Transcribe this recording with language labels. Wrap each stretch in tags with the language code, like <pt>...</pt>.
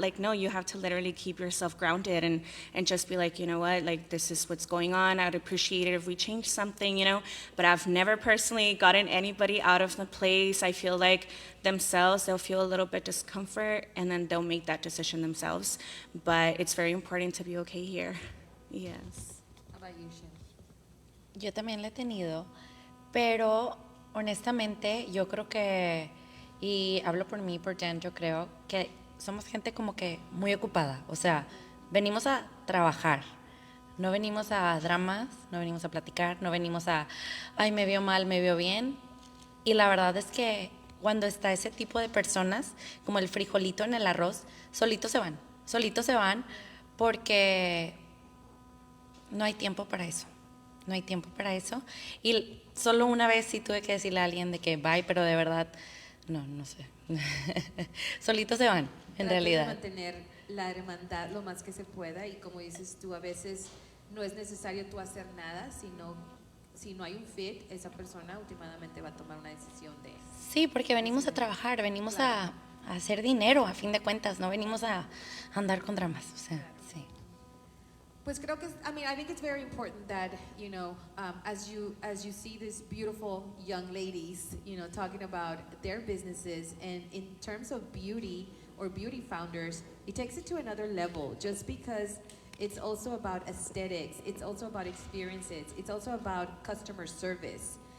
<en>Like, no, you have to literally keep yourself grounded and just be like, you know what, like, this is what's going on. I'd appreciate it if we change something, you know. But I've never personally gotten anybody out of the place. I feel like themselves, they'll feel a little bit discomfort, and then they'll make that decision themselves. But it's very important to be okay here. Yes.</en> <es>Yo también la he tenido, pero honestamente yo creo que, y hablo por mí, por Jen, yo creo que somos gente como que muy ocupada. O sea, venimos a trabajar, no venimos a dramas, no venimos a platicar, no venimos a, ay, me veo mal, me veo bien. Y la verdad es que cuando está ese tipo de personas, como el frijolito en el arroz, solitos se van porque no hay tiempo para eso. No hay tiempo para eso. Y solo una vez sí tuve que decirle a alguien de que bye, pero de verdad, no sé. Solitos se van, en realidad. Mantener la hermandad lo más que se pueda, y como dices tú, a veces no es necesario tú hacer nada, sino si no hay un fit, esa persona últimamente va a tomar una decisión de... Sí, porque venimos a trabajar, venimos a hacer dinero, a fin de cuentas, no venimos a andar con dramas, o sea, sí. Pues creo que,</es> <en>I think it's very important that, you know, as you see these beautiful young ladies, you know, talking about their businesses, and in terms of beauty or beauty founders, it takes it to another level, just because it's also about aesthetics, it's also about experiences, it's also about customer service.</en>